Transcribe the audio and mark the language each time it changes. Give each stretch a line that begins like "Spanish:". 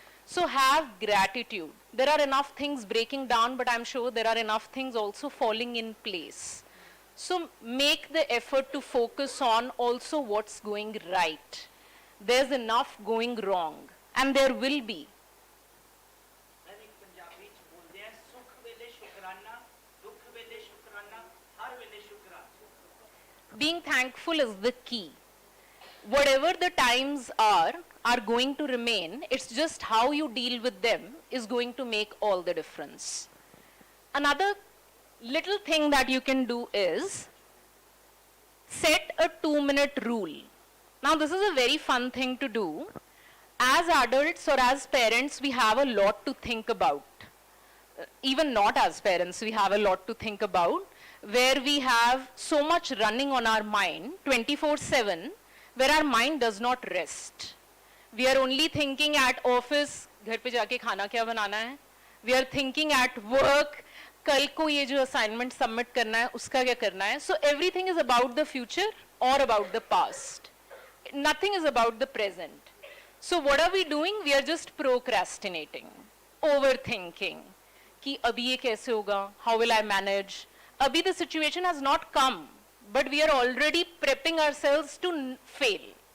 English: So have gratitude. There are enough things breaking down, but I'm sure there are enough things also falling in place. So make the effort to focus on also what's going right. There's enough going wrong, and there will be.
Punjabi: ਮੈਂ ਵੀ ਪੰਜਾਬੀ ਚ ਬੋਲਦੇ ਆ ਸੁੱਖ ਵੇਲੇ ਸ਼ੁਕਰਾਨਾ ਦੁੱਖ ਵੇਲੇ ਸ਼ੁਕਰਾਨਾ ਹਰ ਵੇਲੇ ਸ਼ੁਕਰਾਨਾ
English: Being thankful is the key. Whatever the times are going to remain. It's just how you deal with them is going to make all the difference. Another little thing that you can do is set a 2-minute rule. Now this is a very fun thing to do. As adults or as parents, we have a lot to think about. Even not as parents, we have a lot to think about, where we have so much running on our mind 24/7, where our mind does not rest. We are only thinking at office,
Hindi: घर पे जाके खाना क्या बनाना है?
English: We are thinking at work,
Hindi: कल को ये जो assignment submit करना है, उसका क्या करना है?
English: So everything is about the future or about the past. Nothing is about the present. So what are we doing? We are just procrastinating, overthinking.
Hindi: कि अभी ये कैसे होगा?
English: How will I manage?
Hindi: अभी
English: the situation has not come, but we are already prepping ourselves to fail.